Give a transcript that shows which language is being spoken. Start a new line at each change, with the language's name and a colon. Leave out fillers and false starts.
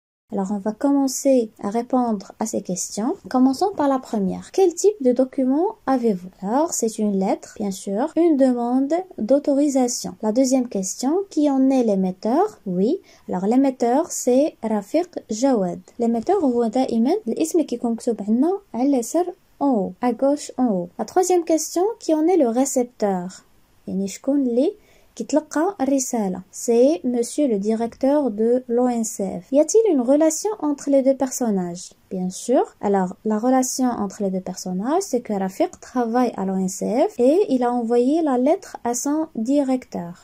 French: Alors on va commencer à répondre à ces questions. Commençons par la première. Quel type de document avez-vous? Alors c'est une lettre, bien sûr, une demande d'autorisation. La deuxième question, qui en est l'émetteur? Oui. Alors l'émetteur c'est Rafiq Jawad.
Arabic: L'émetteur هو دائما الاسم اللي كيكون مكتوب عندنا على اليسار
French: en haut, à gauche en haut. La troisième question, qui en est le récepteur?
Arabic: يعني شكون اللي كيتلقى الرسالة؟
French: C'est monsieur le directeur de l'ONCF. Y a-t-il une relation entre les deux personnages? Bien sûr. Alors, la relation entre les deux personnages, c'est que Rafiq travaille à l'ONCF et il a envoyé la lettre à son directeur.